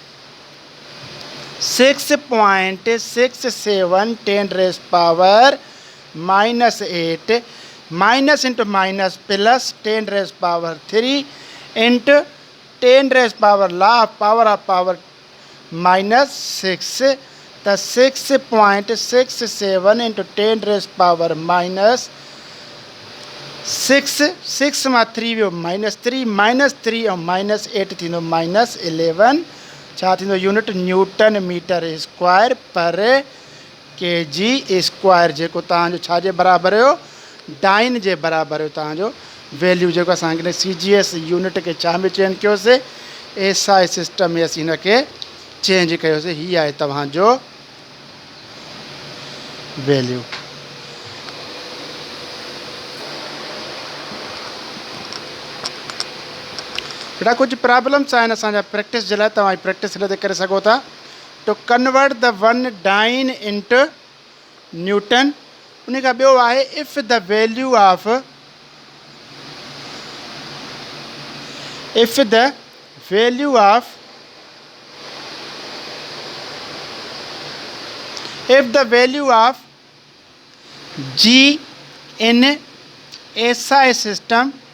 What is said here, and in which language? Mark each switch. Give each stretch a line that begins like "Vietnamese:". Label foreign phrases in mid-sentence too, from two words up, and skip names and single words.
English: 6.67 10⁻⁻8 minus into minus plus 10⁻³ into 10⁻ power of power -6,
Sindhi: त 6.67 इंटू 10⁻⁻6, 6 मां 3 वियो -3, -3 ऐं -8 थींदो -11, छा थींदो
English: unit newton meter square
Sindhi: पर kg², जेको तव्हांजो छाजे बराबरि हुयो, डाइन जे बराबरि हुयो तव्हांजो वैल्यू, जेको असांखे
English: CGS unit
Sindhi: के छा में चेंज कयोसीं,
English: SI system
Sindhi: में असीं हिनखे चेंज कयोसीं। हीअ आहे तव्हांजो वैल्यू। बेटा कुछ प्रॉब्लम्स आहिनि असांजा प्रैक्टिस जे लाइ, तव्हां प्रैक्टिस लाइ करे सघो था।
English: To convert the 1 dyne into newton.
Sindhi: उन खां ॿियो आहे
English: if the value of G in SI system